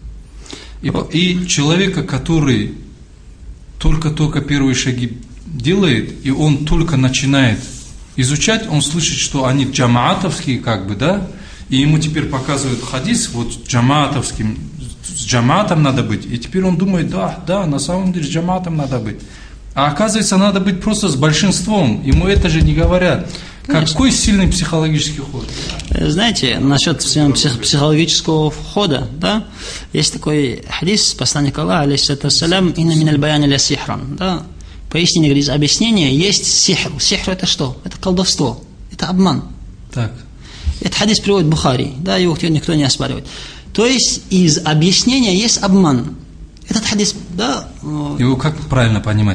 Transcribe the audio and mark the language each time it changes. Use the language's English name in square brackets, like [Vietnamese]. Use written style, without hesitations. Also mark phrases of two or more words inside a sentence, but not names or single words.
[Russian] И человека, который только первые шаги делает, и он только начинает изучать, он слышит, что они джамаатовские, как бы, да, и ему теперь показывают хадис, вот джамаатовским, с джамаатом надо быть, и теперь он думает, да, на самом деле с джамаатом надо быть. А оказывается, надо быть просто с большинством, ему это же не говорят. Конечно. Какой сильный психологический ход? Знаете, насчет психологического входа, да, есть такой хадис посланника Аллаха, алейхиссалату вассалям, [Arabic] «إن من البيان لسحرا», [Russian] да, поистине, говорит, объяснение есть сихр. Сихр это что? Это колдовство, это обман. Так. Этот хадис приводит Бухари, да, его никто не оспаривает. То есть из объяснения есть обман. Этот хадис, да. Его как правильно понимать?